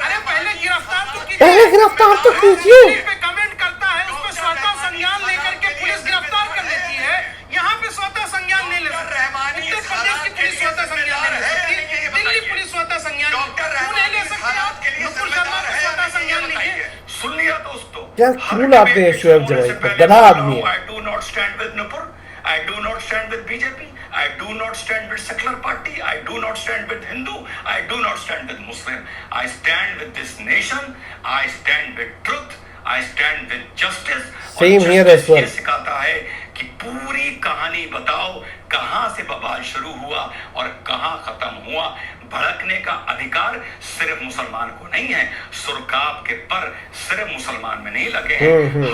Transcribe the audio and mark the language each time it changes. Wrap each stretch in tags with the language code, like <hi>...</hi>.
<hi>अरे पहले गिरफ्तार तो कीजिए। पे कमेंट करता है, उस पर स्वतः संज्ञान लेकर के पुलिस गिरफ्तार कर लेती है। यहाँ पे स्वतः संज्ञान नहीं ले सकती। उत्तर प्रदेश की पुलिस स्वतः संज्ञान नहीं ले सकती, दिल्ली पुलिस स्वतः संज्ञान नहीं ले सकती। नुपुर शर्मा को स्वतः संज्ञान लीजिए। सुन लिया दोस्तों, क्या क्यों लाते हैं शोएब जमाई को? गधा आदमी है।</hi> <en>I do not stand with Nupur. I do not stand with BJP. I do not stand with secular party. I do not stand with Hindu. I do not stand with Muslim. I stand with this nation. I stand with truth. I stand with justice. Same here as well.</en> <hi>ये सिखाता है कि पूरी कहानी बताओ, कहां से बवाल शुरू हुआ और कहां खत्म हुआ। भड़कने का अधिकार सिर्फ मुसलमान को नहीं है, सुरकाब के पर सिर्फ मुसलमान में नहीं लगे हैं।</hi>